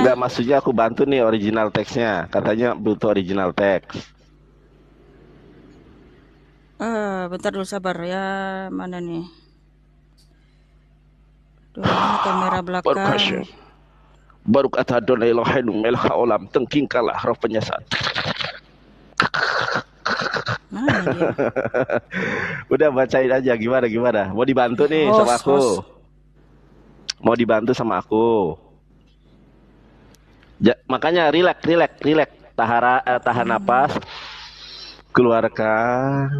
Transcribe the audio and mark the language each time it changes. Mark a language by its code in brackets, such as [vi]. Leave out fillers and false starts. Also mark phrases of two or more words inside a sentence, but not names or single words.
[id] Enggak, maksudnya aku bantu nih original teksnya. Katanya butuh original teks. Bentar dulu sabar ya. Mana nih? Duh, mana kamera Baru belakang? kasih. Baru kata [he] אדוני אלוהינו מלך העולם [id] tengkingkalah roh penyesat. Mana dia? Udah bacain aja gimana. Mau dibantu nih sama aku. Mau dibantu sama aku. Makanya relax. Tahan napas. Keluarkan.